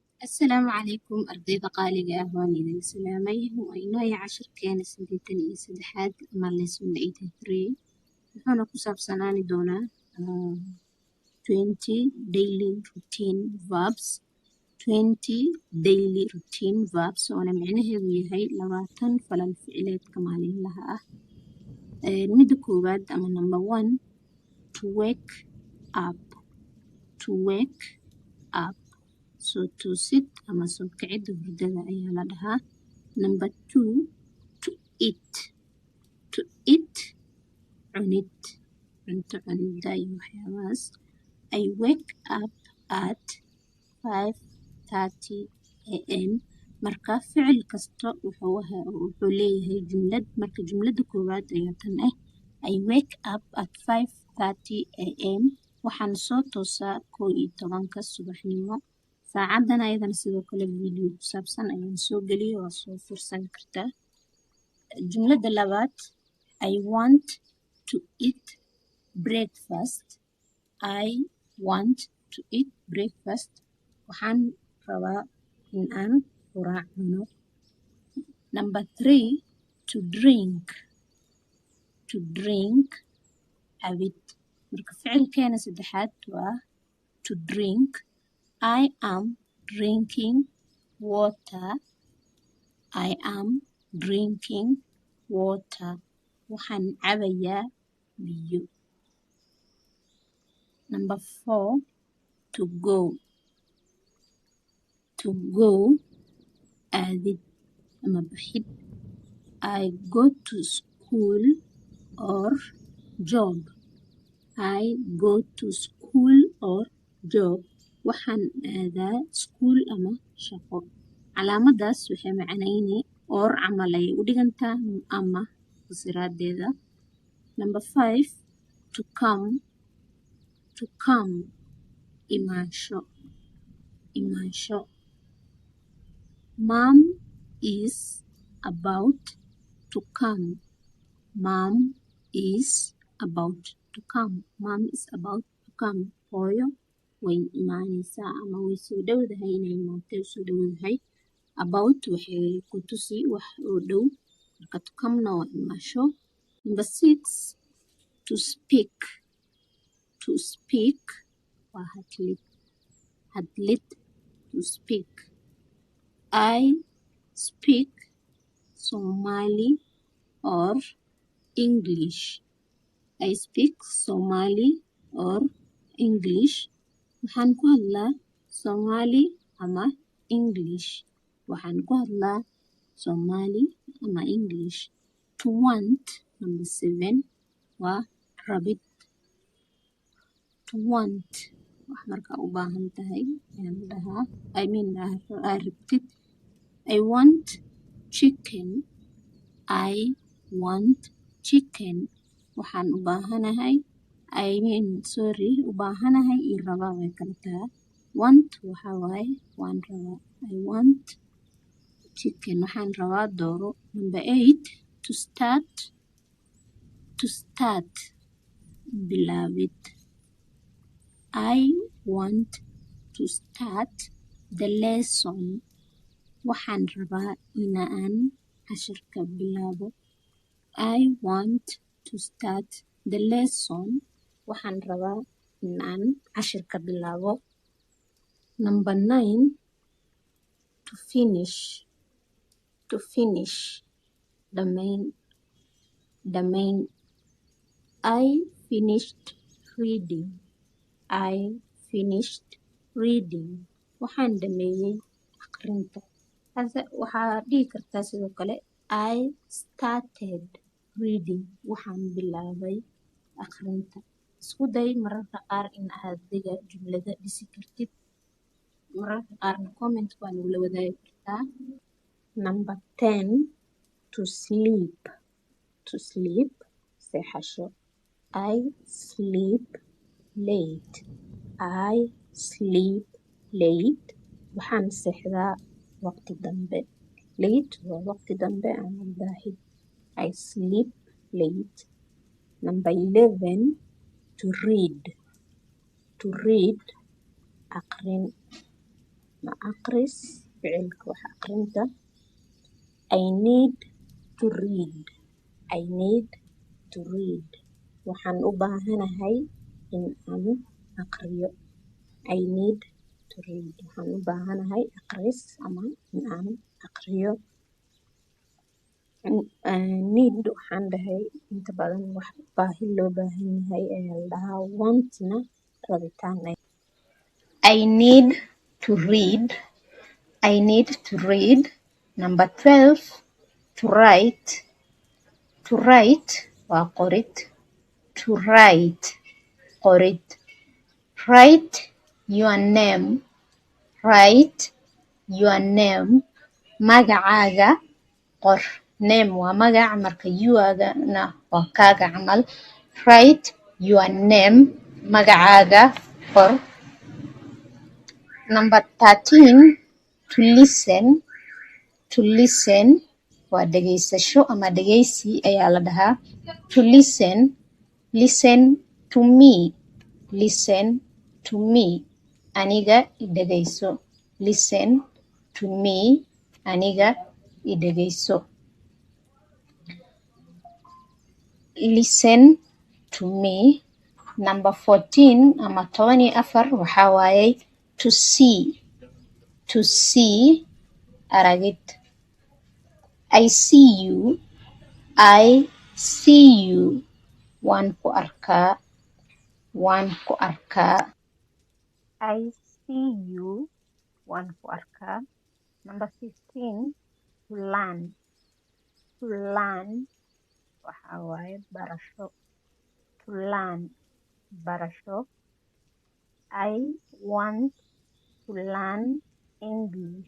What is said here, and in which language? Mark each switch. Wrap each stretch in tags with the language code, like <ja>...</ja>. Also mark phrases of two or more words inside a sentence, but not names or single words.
<en>السلام عليكم أرضية قالقة أهوان إذا سلامي وإنه عشر كان سنتين سدحات مالس من 83 نحن كسب سناني دونا 20 daily routine verbs 20 daily routine verbs وأنا معناه هي لغاتن فلان فعلات كمالين لها المد كوباد أما number 1 to wake up to wake up so to sit</en> <so>ama soo kicida hurdada ayaa la dhahaa.</so> <en>Number 2 to eat</en> <so>cunid cunto cunida iyo waxyaabahaas.</so> <en>I wake up at 5:30 am</en> <so>marka ficil kasta wuxuu leeyahay jumlad marka jumlada koowaad ayaa tan ah</so> <en>I wake up at 5:30 am</en> <so>waxaan soo toosaa 11 subaxnimo. saacadan ayadana sidoo kale video ku saabsan ayaan soo geliyay waa soo fursan kartaa. jumlada labaad</so> <en>I want to eat breakfast. I want to eat breakfast.</en> <so>waxaan rabaa in aan quraac cuno.</so> <en>Number 3 to drink</en> <so>cabid marka ficilkeena saddexaad waa</so> <en>to drink. I am drinking water. I am drinking water.</en> <so>waxaan cabayaa biyo.</so> <en>Number 4 to go</en> <so>aadid ama baxid.</so> <en>I go to school or job. I go to school or job.</en> <so>waxaan aadaa school ama shaqo. calaamadaas waxay macnayni or camal ay u dhigantaa ama fasiraadeeda.</so> <en>Number 5 to come imaansho. Mom is about to come. Mom is about to come.</en> <so>hooyo way imaanaysaa ama way soo dhowdahay inay imaatay soo dhowdahay. About waxay ku tusi wax oo dhow marka</so> <en>to come-na</en> <so>waa imaasho.</so> <en>Number 6 to speak</en> <so>waa hadlid</so> <en>to speak. I speak Somali or English. I speak Somali or English.</en> <so>waxaan ku hadlaa Somali ama English. waxaan ku hadlaa Somali ama English.</so> <en>To want number 7</en> <so>waa rabid.</so> <en>To want</en> <so>wax markaa u baahan tahay ayaan dhahaa aa rabtid.</so> <en>I want chicken. I want chicken.</en> <so>waxaan u baahanahay u baahanahay iyo rabaa way kala tahay. Want waxaa waaye waan rabaa.</so> <en>I want chicken</en> <so>waxaan rabaa dooro.</so> <en>Number 8 to start bilaabid. I want to start the lesson.</en> <so>waxaan rabaa inaan cashirka bilaabo.</so> <en>I want to start the lesson.</en> <so>waxaan rabaa inaan cashirka bilaabo.</so> <en>Number 9 to finish dhammayn. I finished reading.</en> <so>waxaan dhameeyay aqrinta. waxaa dhihi kartaa sidoo kale</so> <en>I started reading.</en> <so>waxaan bilaabay aqrinta. isku day mararka qaar in aad jumlada dhisi kartid. mararka qaarna comment waa nagula wadaagi kartaa.</so> <en>Number 10 to sleep seexasho. I sleep late.</en> <so>waxaan seexdaa waqti dambe. late waa waqti dambe ama daahid.</so> <en>I sleep late. Number 11 to read aqrin.</en> <so>ma aqris ficilka wax aqrinta.</so> <en>I need to read. I need to read.</en> <so>Waxaan u baahanahay in aan aqriyo.</so> <en>I need to read.</en> <so>Waxaan u baahanahay aqris ama in aan aqriyo. Need waxaan dhahay inta badan wax baahi loo baahan yahay ayaa la dhahaa. Want-na rabitaan.</so> <en>I need to read. I need to read. Number 12, to write. To write waa qorid. To write qorid. Write your name. Write your name.</en> <so>Magacaaga qor. Name waa magac marka you-gana waa kaaga camal.</so> <en>Write your name.</en> <so>Magacaaga qor.</so> <en>Number 13, to listen. To listen</en> <so>waa dhageysasho ama dhageysi ayaa la dhahaa.</so> <en>To listen. Listen to me. Listen to me.</en> <so>Aniga i dhageyso.</so> <en>Listen to me.</en> <so>Aniga i dhageyso.</so> <en>Listen to me. Number 14</en> <so>ama 14 waxaa waaye</so> <en>to see. To see aragid. I see you. I see you.</en> <so>Waan ku arkaa. Waan ku arkaa.</so> <en>I see you.</en> <so>Waan ku arkaa.</so> <en>Number 15, to learn. To learn</en> <so>waxaa waaye barasho.</so> <en>To learn barasho. I want to learn English.</en>